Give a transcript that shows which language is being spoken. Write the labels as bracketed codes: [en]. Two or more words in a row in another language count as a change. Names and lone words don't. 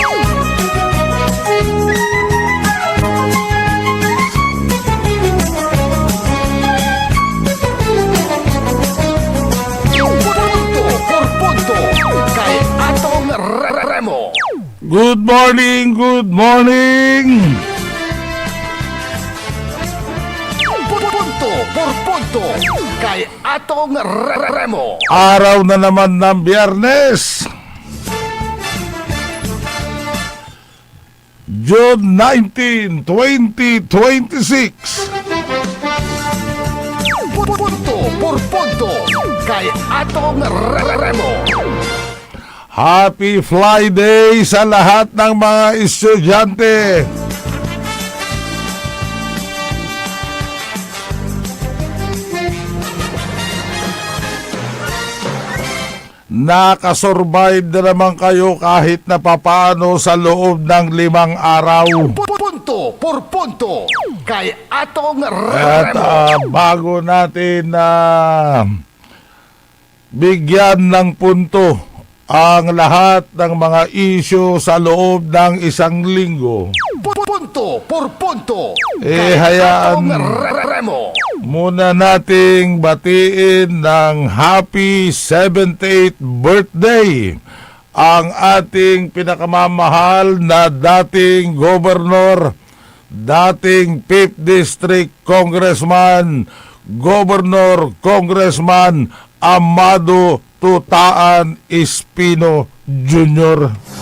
[en] Good morning, good morning! [tl] Punto por punto kay Atong Remo. Araw na naman ng Biyernes, June 19, 2026. Punto por punto kay Atong Remo. [en] Happy Friday [tl] sa lahat ng mga estudyante. Nakasurvive na naman kayo kahit na papaano sa loob ng 5 araw. Punto por punto kay Atong At Remo. bago natin bigyan ng punto ang lahat ng mga isyu sa loob ng 1 linggo, Punto por punto hayaan Atong Remo. muna nating batiin ng [en] happy 78th birthday [tl] ang ating pinakamamahal na dating gobernador, dating [en] 5th District Congressman, [tl] Congressman Amado Tutaan Espino Jr.